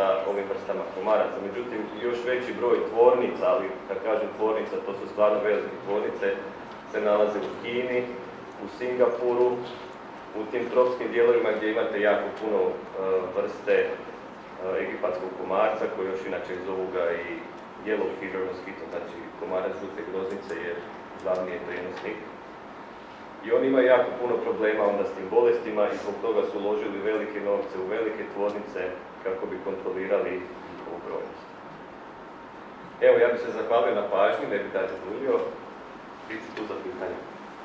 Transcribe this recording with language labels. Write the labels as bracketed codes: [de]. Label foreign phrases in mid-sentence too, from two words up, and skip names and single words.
[hr] ovim vrstama komaraca, međutim još veći broj tvornica, ali kad kažem tvornica, to su stvarno velike tvornice, se nalaze u Kini, u Singapuru, u tim tropskim dijelovima gdje imate jako puno vrste egipatskog komarca, koji još inače zovu ga i [en] yellow fever mosquito, [hr] znači komarac žute groznice jer glavni je prenosnik. I oni imaju jako puno problema onda s tim bolestima i zbog toga su uložili velike novce u velike tvornice kako bi kontrolirali njihovu brojnost. Evo, ja bih se zahvalio na pažnji, ne bih dalje duljio, bit ću tu za pitanje.